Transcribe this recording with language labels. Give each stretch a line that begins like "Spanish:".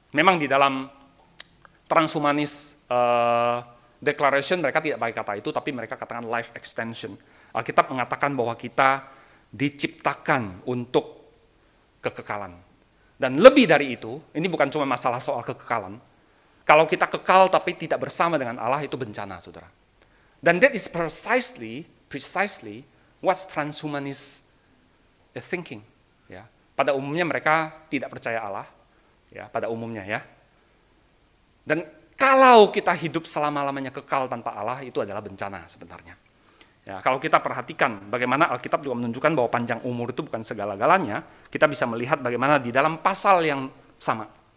Indonesian: Memang di dalam transhumanis declaration mereka tidak pakai kata itu, tapi mereka katakan life extension. Alkitab mengatakan bahwa kita diciptakan untuk kekekalan. Dan lebih dari itu, ini bukan cuma masalah soal kekekalan. Kalau kita kekal tapi tidak bersama dengan Allah, itu bencana, saudara.
English: Dan that is precisely what transhumanists is thinking.
Indonesian: Ya. Pada umumnya mereka tidak percaya Allah, ya, pada umumnya ya. Dan kalau kita hidup selama-lamanya kekal tanpa Allah, itu adalah bencana sebenarnya. Ya, kalau kita perhatikan bagaimana Alkitab juga menunjukkan bahwa panjang umur itu bukan segala-galanya, kita bisa melihat bagaimana di dalam pasal yang sama.